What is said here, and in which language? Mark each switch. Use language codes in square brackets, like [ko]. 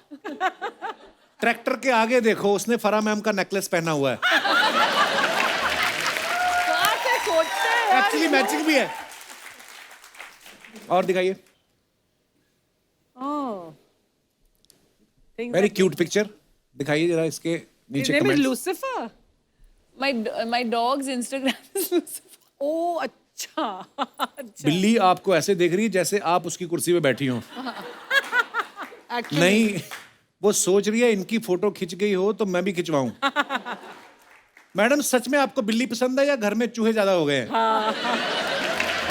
[hi] Tractor के आगे देखो, उसने फरा मैम का नेकलेस पहना हुआ है। कहाँ से सोचते हैं यार? एक्चुअली मैचिंग भी है। और दिखाइए। Very cute picture. दिखाइए जरा इसके नीचे comments. Lucifer. [en] My dog's Instagram is Lucifer. [hi] ओ अच्छा। बिल्ली आपको ऐसे देख रही है जैसे आप उसकी कुर्सी पे बैठी हो। नहीं, वो सोच रही है इनकी फोटो खिंच गई हो तो मैं भी खिंचवाऊं। मैडम, सच में आपको बिल्ली पसंद है या घर में चूहे ज्यादा हो गए हैं?